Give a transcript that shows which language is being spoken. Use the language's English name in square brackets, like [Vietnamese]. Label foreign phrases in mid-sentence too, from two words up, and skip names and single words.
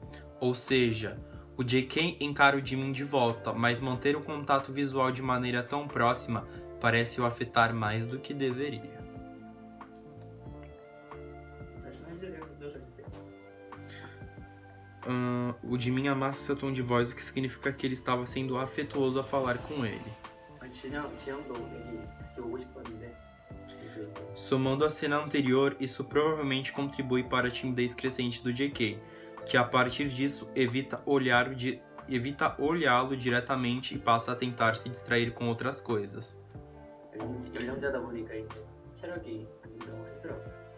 [Portuguese] Ou seja, O JK encara o Jimin de volta, mas manter o contato visual de maneira tão próxima parece o afetar mais do que deveria. Personagem do José. O Jimin amassa seu tom de voz, o que significa que ele estava sendo afetuoso a falar com ele. [Korean] 지영도 여기 다시 오고 싶었는데 그래서 [Portuguese] Somando a cena anterior, isso provavelmente contribui para a timidez crescente do JK, que a partir disso evita olhá-lo diretamente e passa a tentar se distrair com outras coisas. [Korean] 연령자다 보니까 이제 체력이 안 된다고 하더라고요.